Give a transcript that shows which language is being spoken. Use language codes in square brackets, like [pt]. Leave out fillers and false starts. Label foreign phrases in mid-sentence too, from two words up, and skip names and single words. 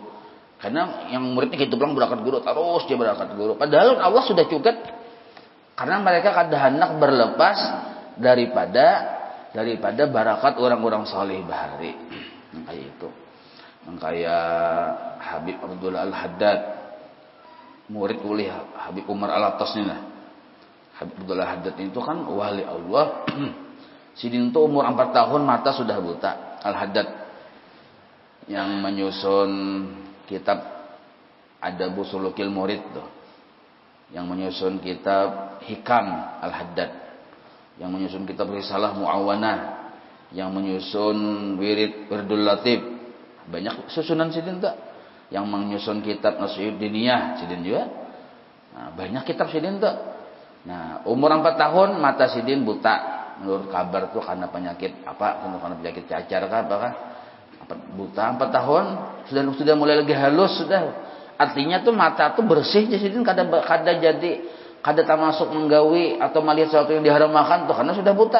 [id] Karena yang muridnya gitu bilang barakat guru, terus dia barakat guru. [bjn] Padahal Allah sudah cugat. Karena mereka kada hendak berlepas daripada barakat orang-orang saleh bahari. [id] Nah, kayak itu. Kayak Habib Abdullah Al-Haddad, murid oleh Habib Umar Al-Attas ini lah. Habib Abdullah Al-Haddad itu kan wali Allah. [bjn] Sidin itu umur 4 tahun mata sudah buta. [id] Al-Haddad yang menyusun kitab Adabu Sulukil Murid tuh. Yang menyusun kitab Hikam Al-Haddad. Yang menyusun kitab Risalah Mu'awanah. Yang menyusun Wirdul Latif. [bjn] Banyak susunan Sidin tak? Yang menyusun kitab Nasihat Diniyah Sidin juga. Nah, banyak kitab Sidin tak? Nah, umur 4 tahun mata Sidin buta. [id] Menurut kabar tuh karena penyakit apa? Karena penyakit cacar kah apakah? [bjn] Buta 4 tahun sudah mulai lagi halus sudah. Artinya tuh mata tuh bersih Sidin kada jadi kada termasuk menggawi atau melihat sesuatu yang diharamkan tuh karena sudah buta.